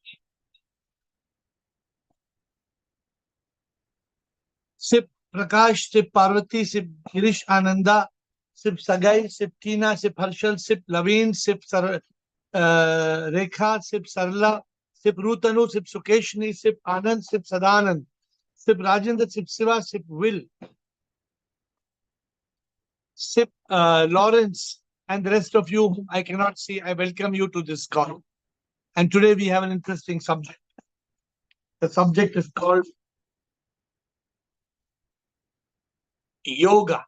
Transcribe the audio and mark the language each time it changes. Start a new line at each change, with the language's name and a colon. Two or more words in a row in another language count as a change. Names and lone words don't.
English: Sip Prakash, Sip Parvati, Sip Girish Ananda, Sip Sagai, Sip Tina, Sip Harshal, Sip Laveen, Sip Rekha, Sip Sarla, Sip Rutanu, Sip Sukeshni, Sip Anand, Sip Sadanand, Sip Rajendra, Sip Siva, Sip Will, Sip Lawrence, and the rest of you whom I cannot see. I welcome you to this call. And today we have an interesting subject. The subject is called yoga.